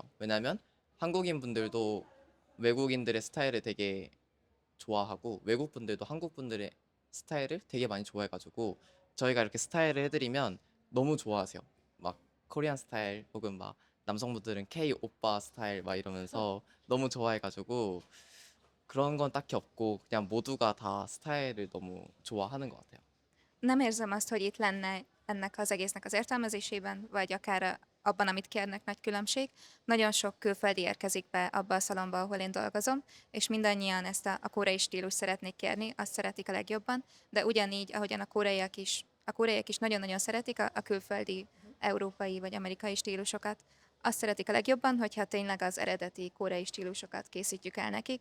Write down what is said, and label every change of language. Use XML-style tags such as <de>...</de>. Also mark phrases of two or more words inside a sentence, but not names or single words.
<ko>왜냐면 한국인 분들도 외국인들의 스타일을 되게 좋아하고 외국 분들도 한국 분들의 스타일을 되게 많이 좋아해가지고 저희가 이렇게 스타일을 해드리면 너무 좋아하세요. 막</ko> <en>Korean style</en> <ko>혹은 막 남성분들은 K 오빠 스타일 막 이러면서 너무 좋아해가지고 그런 건 딱히 없고 그냥 모두가 다 스타일을 너무 좋아하는 것 같아요.</ko> <hu>Nem érzem azt, hogy itt lenne ennek az egésznek az értelmezésében, vagy akár abban, amit kérnek nagy különbség. Nagyon sok külföldi érkezik be abba a szalomba, ahol én dolgozom, és mindannyian ezt a koreai stílus szeretnék kérni, azt szeretik a legjobban, de ugyanígy, ahogyan a koreaiak is nagyon-nagyon szeretik a külföldi, európai vagy amerikai stílusokat, azt szeretik a legjobban, hogyha tényleg az eredeti koreai stílusokat készítjük el nekik.</hu>